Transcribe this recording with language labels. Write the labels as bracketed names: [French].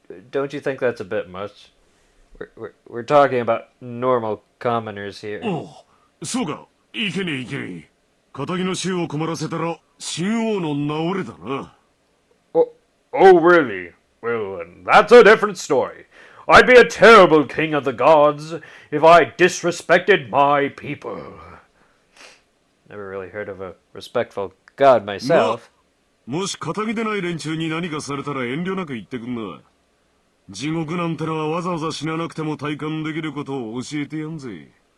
[English] Don't you think that's a bit much? We're talking about normal commoners here. [Japanese] おう、そうか。いけねえいけねえ。仇の衆を困らせたら神王の名折れだな。 [English] Oh, really? Well, then, that's a different story. I'd be a terrible king of the gods if I disrespected my people. Never really heard of a respectful god myself. [Japanese] もし仇でない連中に何かされたら遠慮なく言ってくんな。地獄なんてのはわざわざ死ななくても体感できることを教えてやんぜ。